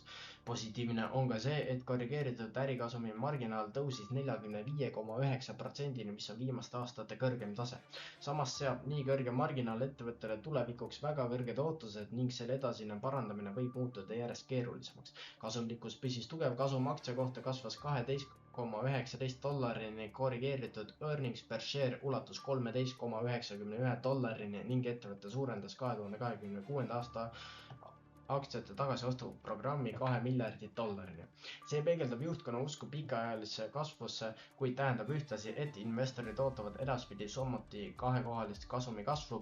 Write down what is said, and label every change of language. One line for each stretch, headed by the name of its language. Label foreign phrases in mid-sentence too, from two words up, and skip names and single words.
Estonian: Positiivne on ka see, et korrigeeritud ärikasumi marginaal tõusis 45,9%-ni, mis on viimaste aastate kõrgem tase. Samas seab nii kõrge marginaal ettevõttele tulevikuks väga kõrged ootused ning selle edasine parandamine võib muutuda järjest keerulisemaks. Kasumlikkus püsis tugev, kasum aktsia kohta kasvas 12,19 dollarini, korrigeeritud
English: earnings per share
Estonian: ulatus 13,91 dollarini ning ettevõte suurendas 2026. aasta aktsiate tagasiostuprogrammi 2 miljardit dollarini. See peegeldab juhtkonna usku pikaajalisse kasvusse, kuid tähendab ühtlasi, et investorid ootavad edaspidi samuti kahekohalist kasumi kasvu.